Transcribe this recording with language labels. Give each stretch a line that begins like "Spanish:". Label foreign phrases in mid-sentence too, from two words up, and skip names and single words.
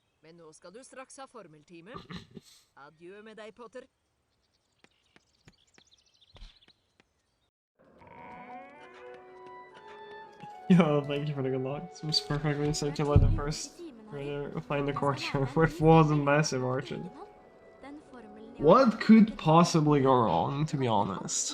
Norwegian: Men nå skal du straks ha formeltime. Adjø med deg, Potter.
English: Yo, thank you for the good luck. Seems perfectly circulated first. Find the courtyard with walls and massive arches. What could possibly go wrong, to be honest?